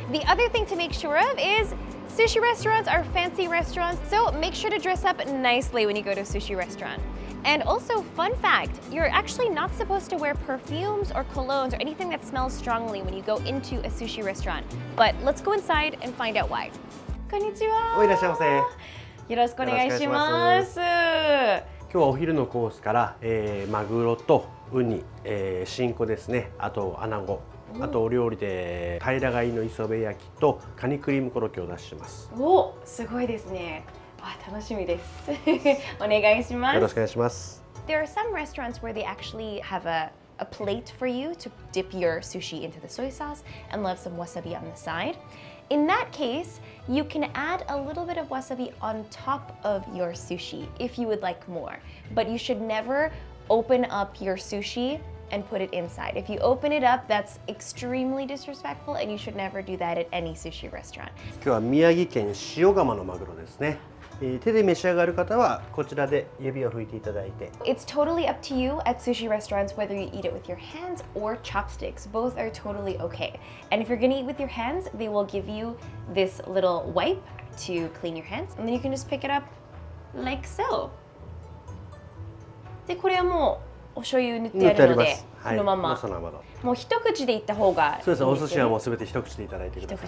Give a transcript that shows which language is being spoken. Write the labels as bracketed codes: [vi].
[en] The other thing to make sure of is sushi restaurants are fancy restaurants, so make sure to dress up nicely when you go to a sushi restaurant. And also, fun fact, you're actually not supposed to wear perfumes or colognes or anything that smells strongly when you go into a sushi restaurant. But let's go inside and find out why. [ja] Konnichiwa. おいらっしゃいませ。よろしくお願いします。今日はお昼のコースから、マグロとウニ、新子ですね。あとアナゴ。あとお料理で平貝の磯辺焼きとカニクリームコロッケを出してます。お、すごいですね。楽しみです。お願いします。よろしくお願いします。 [en] There are some restaurants where they actually have a plate for you to dip your sushi into the soy sauce and love some wasabi on the side. In that case, you can add a little bit of wasabi on top of your sushi if you would like more. But you should never open up your sushi and put it inside. If you open it up, that's extremely disrespectful and you should never do that at any sushi restaurant. [ja] 今日は宮城県塩釜のマグロですね。手で召し上がる方はこちらで指を拭いていただいて。 [en] It's totally up to you at sushi restaurants whether you eat it with your hands or chopsticks. Both are totally okay. And if you're gonna eat with your hands, they will give you this little wipe to clean your hands, and then you can just pick it up like so. [ja] で、これはもうお醤油塗ってあるので、このまま。もう一口でいった方がいいですよね。そうです。お寿司はもうすべて一口でいただいてください。